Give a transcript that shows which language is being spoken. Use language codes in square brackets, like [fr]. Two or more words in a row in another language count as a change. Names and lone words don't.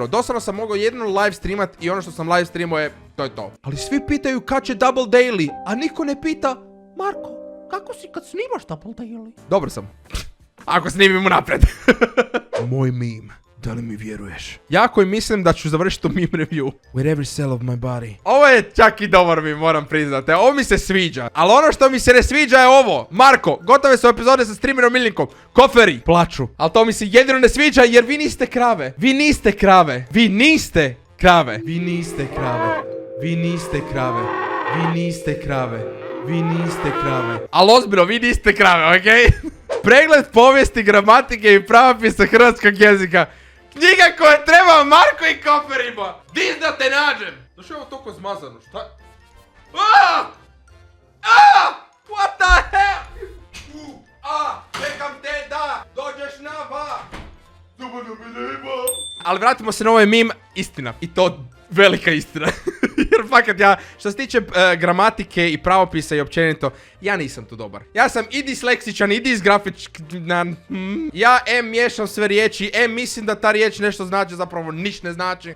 [hr] Doslovno sam mogao jedino [en] live streamat [hr] i ono što sam [en] live streamao [hr] je to. Ali svi pitaju kad će [en] double daily, [hr] a niko ne pita Marko, kako si kad snimaš [en] double daily? [hr] Dobro sam. Ako snimim unaprijed. Moj meme. Da li mi vjeruješ? Ja koji mislim da ću završiti u [en] meme review. With every cell of my body. [hr] Ovo je čak i dobar meme, moram priznati. Ovo mi se sviđa. Ali ono što mi se ne sviđa je ovo. Marko, gotove su epizode sa streamerom Miljenkom. Koferi. Plaču. Ali to mi se jedino ne sviđa jer vi niste krave. Vi niste krave. Vi niste krave. Vi niste krave. Vi niste krave. Vi niste krave. Vi niste krave. Ali ozbiljno, vi niste krave, okej? Pregled povijesti, gramatike i pravopisa hrvatskog jezika. Knjiga koja treba Marko i Koferima. Dis da te nađem. Zašto je ovo toliko zmazano? Šta? [en] What the hell? [hr] Čekam te da dođeš na va. Ali vratimo se na ovaj meme. Istina. I to velika istina. Jer fakat ja, što se tiče gramatike i pravopisa i općenito, ja nisam tu dobar. Ja sam i disleksičan, i disgrafičan. Ja miješam sve riječi, mislim da ta riječ nešto znači, zapravo niš ne znači.